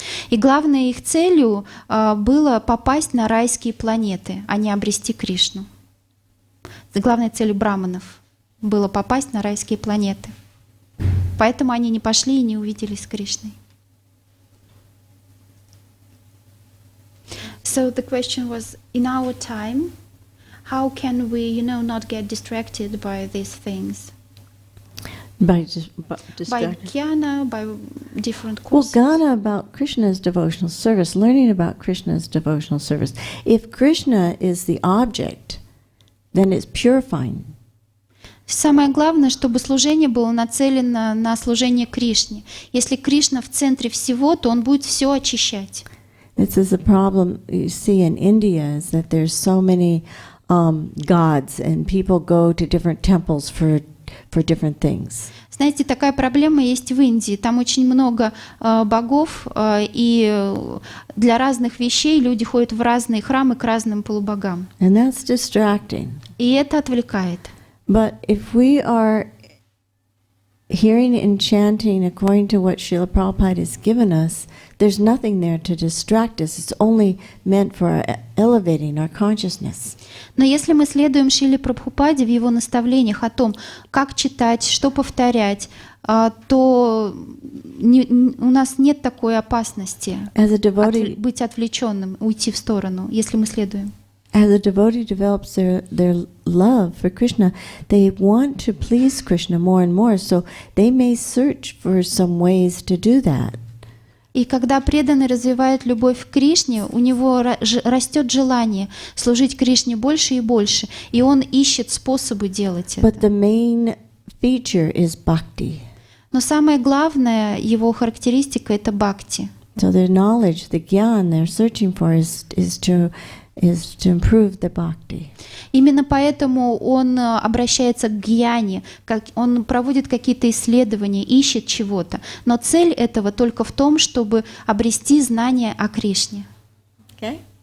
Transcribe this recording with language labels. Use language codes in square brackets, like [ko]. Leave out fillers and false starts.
[ru] И главной их целью было попасть на райские планеты, а не обрести Кришну. Главной целью браманов было попасть на райские планеты. Поэтому они не пошли и не увиделись с Кришной. [en] So the question was, in our time, how can we, not get distracted by these things? By By jnana, by different Well, courses. Gana about Krishna's devotional service, learning about Krishna's devotional service. If Krishna is the object, then it's purifying. [ru] Самое главное, чтобы служение было нацелено на служение Кришне. Если Кришна в центре всего, то он будет все очищать. [en] This is a problem you see in India, is that there's so many gods, and people go to different temples for different things. [ru] Знаете, такая проблема есть в Индии. Там очень много богов, и для разных вещей люди ходят в разные храмы к разным полубогам. [en] And that's distracting. [ru] И это отвлекает. [en] But if we are hearing and chanting according to what Srila Prabhupada has given us, there's nothing there to distract us. It's only meant for elevating our consciousness. [ru] Но если мы следуем Шриле Прабхупаде в его наставлениях о том, как читать, что повторять, то у нас нет такой опасности быть отвлеченным, уйти в сторону, если мы следуем. [en] As a devotee develops their love for Krishna, they want to please Krishna more and more, so they may search for some ways to do that. [ru] И когда преданный развивает любовь к Кришне, у него растет желание служить Кришне больше и больше, и он ищет способы делать это. [en] But the main feature is bhakti. [ru] Но самое главное, его характеристика — это бхакти. [en] So their knowledge, the gyan they're searching for is to improve the bhakti. [ru] Именно поэтому он обращается к гьяне, он проводит какие-то исследования, ищет чего-то. Но цель этого только в том, чтобы обрести знание о Кришне. Okay?